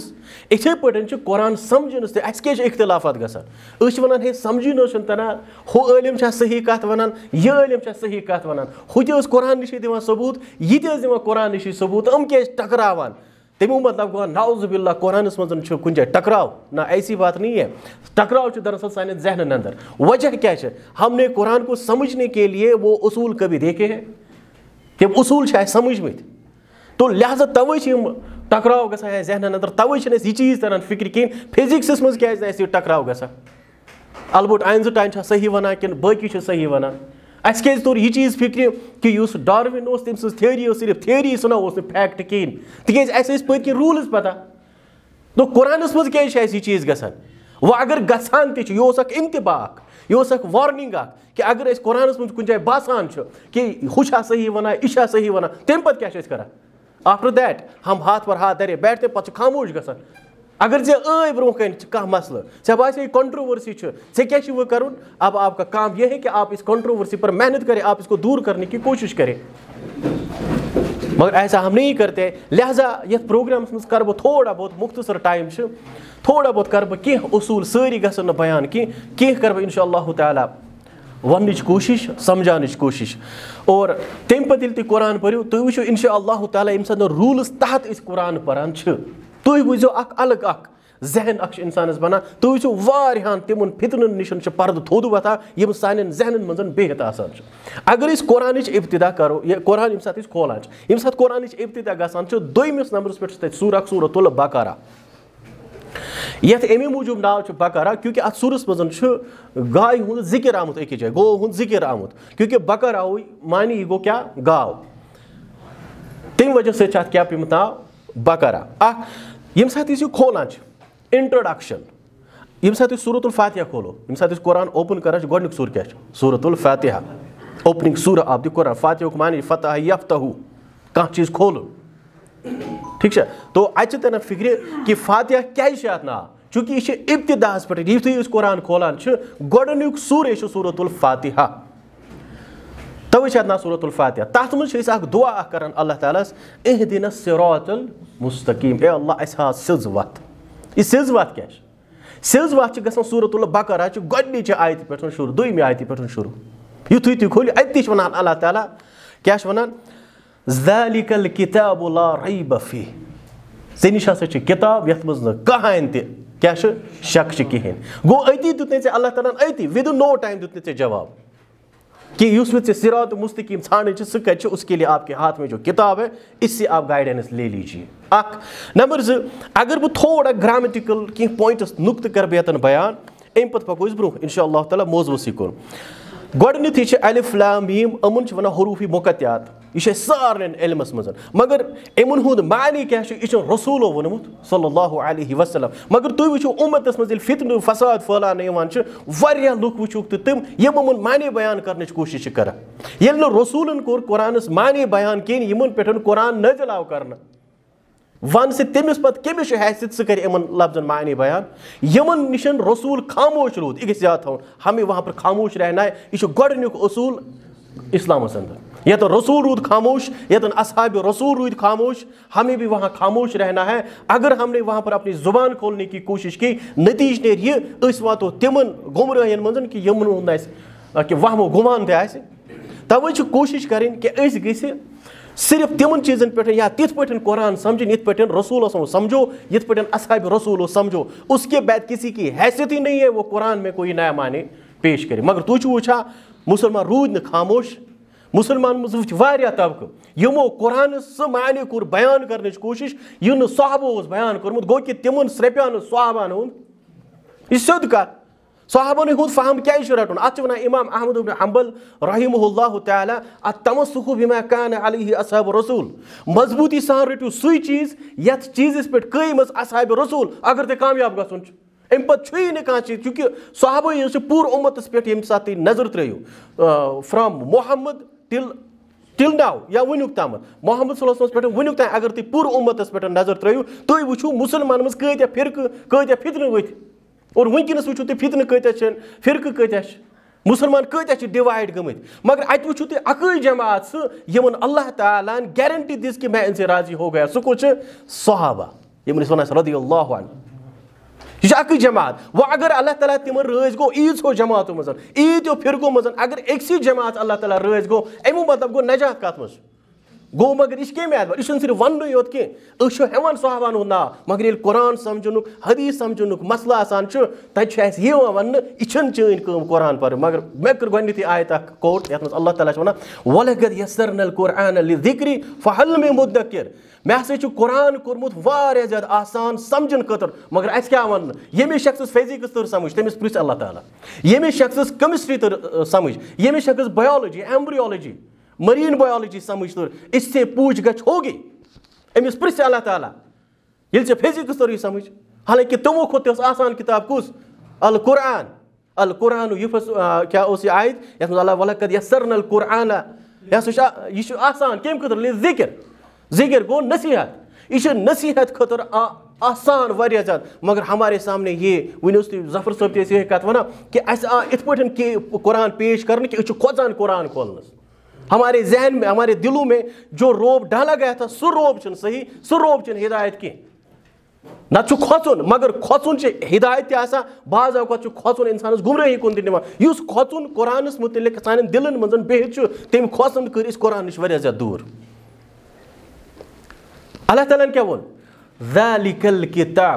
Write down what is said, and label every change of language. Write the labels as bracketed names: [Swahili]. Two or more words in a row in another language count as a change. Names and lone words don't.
[Kashmiri] یِتھٕے پٲٹھۍ چھِ قرآن سمجھنس تہِ اَسہِ کیازِ چھِ اختِلافات گژھان أسۍ چھِ وَنان ہے سمجھی نہٕ حظ چھُنہٕ تران ہُہ عٲلِم چھا صحیح کتھ وَنان یہِ عٲلِم چھا صحیح کتھ وَنان ہُہ تہِ ٲس قرآن نِشی دِوان ثبوٗت یہِ تہِ ٲس دِوان قرآن نِشی ثبوٗت یِم کیازِ ٹکراوان تمیُک مطلب گوٚو [Arabic] نعوذ باللہ [Kashmiri] قرآنس منٛز چھُ کُنہِ جایہِ ٹکراو نہ [Urdu] ایسی بات نہیں ہے [Kashmiri] ٹکراو چھُ دراصل سانٮ۪ن ذہنن اندر وجہ کیٛاہ چھِ [Urdu] ہم نے قرآن کو سمجھنے کے لیے وہ اصوٗل کبھی دیکھے ہیں [Kashmiri] تِم اصوٗل چھِ اَسہِ سمجھمٕتۍ تو لہٰذا تَوَے چھِ یِم ٹکراو گژھان اَسہِ ذہنن اندر تَوَے چھِنہٕ اَسہِ یہِ چیٖز تران فِکرِ کِہیٖنۍ فِزِکسس منٛز کیازِ نہٕ اَسہِ یہِ ٹکراو گژھان البتہ آینزٹاین چھا صحیح وَنان کِنہٕ باقٕے چھِ صحیح وَنان اَسہِ کیازِ توٚر یہِ چیٖز فِکرِ کہِ یُس ڈاروِن اوس تٔمۍ سٕنٛز تھیوری ٲس صرف تھیوری سُہ نہ اوس نہٕ فیکٹ کِہیٖنۍ تِکیازِ اَسہِ ٲسۍ پٔتۍ کِنۍ روٗلٕز پتہ دوٚپ قرآنس منٛز کیازِ چھِ اَسہِ یہِ چیٖز گژھان وۄنۍ اگر گژھان تہِ چھُ یہِ اوس اکھ اِنتِباہ اکھ یہِ اوس اکھ وارنِنٛگ اکھ کہِ اگر أسۍ قرآنس منٛز کُنہِ جایہِ باسان چھُ کہِ ہُہ چھا صحیح وَنان یہِ چھا صحیح وَنان تَمہِ پتہٕ کیاہ چھِ أسۍ کران [English] after that [Urdu] ہم ہاتھ پر ہاتھ دَرے بیٹھ [Kashmiri] تَمہِ پتہٕ چھِ خاموش گژھان اگر ژےٚ ٲے برونٛہہ کَنہِ چھِ کانٛہہ مسلہٕ ژےٚ باسے یہِ کنٹروؤرسی چھُ ژےٚ کیاہ چھُ وۄنۍ کرُن [Urdu] اب آپ کا کام یہ ہے کہ آپ اس کنٹروؤرسی پر محنت کرے آپ اس کو دور کرنے کی کوشش کرے مگر ایسا ہم نہیں کرتے [Kashmiri] لہٰذا یتھ پروگرامس منٛز کرٕ بہٕ تھوڑا بہت مختصر ٹایم چھُ تھوڑا بہت کرٕ بہٕ کینٛہہ اصوٗل سٲری گژھن نہٕ بیان کینٛہہ کرٕ بہٕ [Arabic] انشاء اللہ تعالیٰ [Kashmiri] وننٕچ کوٗشش سمجھاونٕچ کوٗشش اور تمہِ پتہٕ ییٚلہِ تُہۍ قرآن پٔرِو تُہۍ وٕچھِو [Arabic] انشاء اللہ تعالیٰ [Kashmiri] ییٚمہِ ساتہٕ روٗلٕز تحت أسۍ قرآن پران چھِ تُہۍ وٕچھزیو اکھ الگ اکھ ذہن اکھ چھُ انسانس بنان تُہۍ وٕچھِو واریاہن تِمن فتنن نِش چھُ پردٕ تھوٚد وۄتھان یِم سانٮ۪ن ذہنن منٛز بِہِتھ آسان چھِ اگر أسۍ قرآنٕچ ابتدا کرو یہِ قرآن ییٚمہِ ساتہٕ أسۍ کھولان چھِ ییٚمہِ ساتہٕ قرآنٕچ ابتدا گژھان چھِ دوٚیمِس نمبرس پٮ۪ٹھ چھُ تتہِ سورہ اکھ سورۃ البقرہ یتھ امی موٗجوٗب ناو چھُ بقرہ کیونکہِ اتھ سورس منٛز چھُ گایہِ ہُنٛد ذِکر آمُت أکِس جایہِ گوٚو ہُنٛد ذِکر آمُت کیونکہِ بقر آوٕے معنی یہِ گوٚو کیٛاہ گاو تمہِ وجہ سۭتۍ چھُ اتھ کیٛاہ پیوٚمُت ناو بقرہ اکھ ییٚمہِ ساتہٕ أسۍ یہِ کھولان چھِ انٹروڈکشن ییٚمہِ ساتہٕ أسۍ سورۃ الفاتحہ کھولو ییٚمہِ ساتہٕ أسۍ قرآن اوپن کران چھِ گۄڈٕنیُک سورٕ کیٛاہ چھُ سورۃ الفاتحہ [English] opening surah of the Quran [Kashmiri] فاتحہُک معنی فتح یفتحوٗ کانٛہہ چیٖز کھولُن ٹھیٖک چھا تو اتہِ چھِ تران فِکرِ کہِ فاتحہ کیازِ چھُ اتھ ناو چوٗنٛکہِ یہِ چھِ ابتداہس پٮ۪ٹھ یُتھُے أسۍ قرآن کھولان چھِ گۄڈٕنیُک سورے چھُ سورۃ الفاتحہ توے چھِ اتھ ناو سورۃ الفاتحہ تتھ منٛز چھِ أسۍ اکھ دُعا اکھ کران اللہ تعالیٰ ہس [Arabic] اہدنا الصراط المستقیٖم [Kashmiri] اے اللہ اسہِ ہاو سیٚز وتھ یہِ سیٚز وتھ کیٛاہ چھِ سیٚز وتھ چھِ گژھان سورۃ البقرہ چھِ گۄڈنِچہِ آیتہِ پٮ۪ٹھ شروٗع دوٚیمہِ آیتہِ پٮ۪ٹھ شروٗع یُتھُے تُہۍ کھوٗلِو اَتہِ تہِ چھِ وَنان اللہ تعالیٰ کیٛاہ چھِ وَنان [Arabic] ذالِکَ الکِتابُ لا ریب فیہ [Kashmiri] ژےٚ نِش ہسا چھِ کِتاب یتھ منٛز نہٕ کٕہٕنۍ تہِ کیٛاہ چھُ شک چھِ کِہیٖنۍ گوٚو أتی دیُت نَے ژےٚ اللہ تعالیٰ ہن أتی وِدِن نو ٹایم دیُت نہٕ ژےٚ جواب کہ یس میں صراط مستقیم ژھانڈن سہ کتہ [Urdu] اس کے لیے آپ کے ہاتھ میں جو کتاب ہے اس سے آپ گائیڈنس لے لیجیے. [Kashmiri] اکھ نمبر 2 اگر بہ تھوڑا گرامیٹیکل کی پوائنٹس نقطہ کر بیتن بیان ام پتہ پکو برو [Arabic] انشاء اللہ تعالیٰ [Kashmiri] موضوعس کن. گۄڈنیتھٕے چھِ الف لام میم یِمن چھِ ونان حروف مقطعات. یہ چھِ سارنٕے علمس منٛز مگر یِمن ہُنٛد معنی کیاہ چھُ یہِ چھُنہٕ رسوٗلو ووٚنمُت [Arabic] صلی اللہ علیہ وسلم. [Kashmiri] مگر تُہۍ وٕچھِو اُمتس منٛز ییٚلہِ فتنہٕ فساد پھٔہلاونہٕ یِوان چھِ واریاہ لُکھ وٕچھُکھ تہٕ تِم یِم یِمن معنی بیان کرنٕچ کوٗشش چھِ کران. ییٚلہِ نہٕ رسوٗلن کوٚر قرآنس معنی بیان کِہیٖنۍ یِمن پٮ۪ٹھ قرآن نٲزِل آو کرنہٕ ون سے تٔمِس پتہٕ کٔمِس چھُ حیثیت سُہ کرِ یِمن لفظن معنی بیان. یِمن نِش رسوٗل خاموش روٗد یہِ گژھِ یاد تھاوُن [Urdu] ہمیں وہاں پر خاموش رہنا ہے. [Kashmiri] یہِ چھُ گۄڈنیُک اصوٗل اسلامس اندر. یتن رسول روٗد خاموش یتن اصحاب رسول روٗدۍ خاموش [Urdu] ہمیں بھی وہاں خاموش رہنا ہے. اگر ہم نے وہاں پر اپنی زبان کھولنے کی کوشش کی [Kashmiri] نتیجہ نیرِ یہِ أسۍ واتو تِمن گمرٲہین منٛز کہ یِمن ہُنٛد آسہِ کہ وہم و گُمان تہِ آسہِ. توے چھِ کوشش کرٕنۍ کہ أسۍ گٔژھِ صرف تمن چیزن پہ یا تِتھ پٲٹھۍ قرآن سمجھن یِتھ پٲٹھۍ رسول سمجھو یِتھ پٲٹھۍ اصحاب رسول سمجھو. [Urdu] اس کے بعد کسی کی حیثیت ہی نہیں ہے وہ قرآن میں کوئی نیا معنی پیش کرے. [Kashmiri] مگر تُہۍ چھِو وٕچھان مسلمان روٗدۍ نہٕ خاموش. مسلمان منٛز وٕچھ واریاہ طبقہٕ یِمو قرآن سُہ معنی کوٚر بیان کرنٕچ کوٗشش یہِ نہٕ صحابو اوس بیان کوٚرمُت. گوٚو کہِ تِمن سرٛپیو نہٕ صحابن ہُنٛد. یہِ چھِ سیوٚد کتھ. صحابن ہُنٛد فہم کیازِ چھُ رٹُن. اتھ چھِ ونان امام احمد بن حنبل [Arabic] رحمہ اللہ تعالیٰ التمسک بما کان علیہ اصحاب رسول. [Kashmiri] مضبوطی سان رٔٹِو سُے چیٖز یتھ چیٖزس پٮ۪ٹھ قٲیِم ٲس اصحاب رسول اگر تۄہہِ کامیاب گژھُن چھُ. امہِ پتہٕ چھُیی نہٕ کانٛہہ چیٖز چوٗنکہِ صحابٕے چھِ پوٗرٕ اُمتس پٮ۪ٹھ ییٚمہِ ساتہٕ تُہۍ نظر ترٲیِو [English] from Muhammad till now [Kashmiri] یا وٕنیُک تامتھ محمد [Arabic] صلی اللہ علیہ وسلم [Kashmiri] پٮ۪ٹھ وٕنیُک تام اگر تُہۍ پوٗرٕ اُمتس پٮ۪ٹھ نظر ترٲیِو تُہۍ وٕچھِو مُسلمانن منٛز کۭتیاہ فرقہٕ کۭتیاہ فتنہٕ ؤتھۍ. اور وٕنکیٚنس وٕچھِو تُہۍ فتنہٕ کۭتیاہ چھِ فرقہٕ کۭتیاہ چھِ مسلمان کۭتیاہ چھِ ڈِوایڈ گٔمٕتۍ. مگر اتہِ وٕچھِو تُہۍ اکٕے جماعت سُہ یِمن اللہ تعالیٰ ہن گارنٹی دِژ [Urdu] کہ میں ان سے راضی ہو گیا. [Kashmiri] سُہ کُس چھُ صحابہ یِمن أسۍ ونان چھِ [Arabic] رضی اللہ عنہ. [Kashmiri] یہ اکٕے جماعت. وۄنۍ اگر اللہ تعالیٰ تِمن رٲضۍ گوٚو ایٖژو جماعتو منٛز ایٖتیو فرقو منٛز اگر أکسٕے جماعت اللہ تعالیٰ رٲضۍ گوٚو امیُک مطلب گوٚو نجات کتھ منٛز گوٚو. مگر یہِ چھِ کمہِ اعتبار یہِ چھُنہٕ صرف وننُے یوت کینٛہہ أسۍ چھِ ہٮ۪وان صحابن ہُنٛد ناو مگر ییٚلہِ قرآن سمجھنُک حدیٖث سمجھنُک مسلہٕ آسان چھُ تتہِ چھُ اسہِ یِوان وننہٕ یہِ چھنہٕ چٲنۍ کٲم قرآن پرٕنۍ. مگر مےٚ کٔر گۄڈنیتھٕے آیت اکھ کوٹ یتھ منٛز اللہ تعالیٰ چھُ ونان [Arabic] وَلَقَدْ یَسَّرْنَا الْقُرْآنَ لِلذِّکْرِ فَهَلْ مِن مُدَّکِرٍ. [Kashmiri] مےٚ ہسا چھُ قرآن کوٚرمُت واریاہ زیادٕ آسان سمجھنہٕ خٲطرٕ. مگر اَسہِ کیاہ وننہٕ ییٚمِس شخصس فِزِکٕس تٔر سمجھ تٔمِس پرٛژھ اللہ تعالیٰ. ییٚمِس شخصس کیمسٹری تٔر سمجھ ییٚمِس شخصس بایولوجی [English] embryology marine biology [Kashmiri] سمجھ تر [Urdu] اس سے پوچھ گچھ ہوگی. [Kashmiri] امس پرژھ اللہ تعالیٰ ییٚلہِ ژےٚ فِزِکٕس توٚرُے سمجھ. حالانکہِ تِمو کھۄتہٕ تہِ ٲس آسان کِتاب کُس القرآن. القرآن کیاہ اوس یہِ آیت یتھ منٛز اللہ [Arabic] وَلَقَدْ یَسَّرْنَا الْقُرْآنَ [Kashmiri] یہِ ہسا چھُ یہِ چھُ آسان کمہِ خٲطرٕ لِذِکر. ذِکر گوٚو نصیحت. یہِ چھُ نصیحت خٲطرٕ آسان واریاہ زیادٕ. [Urdu] مگر ہمارے سامنے یہ [Kashmiri] وٕنہِ اوس تُہۍ ظفر صٲب تہِ ٲسۍ یِہے کتھ ونان کہ اَسہِ آو یِتھ پٲٹھۍ کہ قرآن پیش کرنہٕ کہ أسۍ چھِ کھوژان قرآن کھولنس. [Urdu] ہمارے ذہن میں ہمارے دلوں میں جو روب ڈالا گیا تھا [Kashmiri] سُہ روب چھُنہٕ صحیح سُہ روب چھُنہٕ ہدایت کینٛہہ. نتہٕ چھُ کھۄژُن مگر کھۄژُن چھِ ہدایت تہِ آسان بعض اوقات چھُ کھۄژُن انسانس گمرٲہی کُن تہِ نِوان. یُس کھۄژُن قرآنس متعلق سانٮ۪ن دلن منٛز بِہِتھ چھُ تٔمۍ کھۄژُن کٔرۍ أسۍ قرآن نِش واریاہ زیادٕ دوٗر. اللہ تعالیٰ ہن کیاہ ووٚن [Arabic] ذَلِکَ الْکِتاب.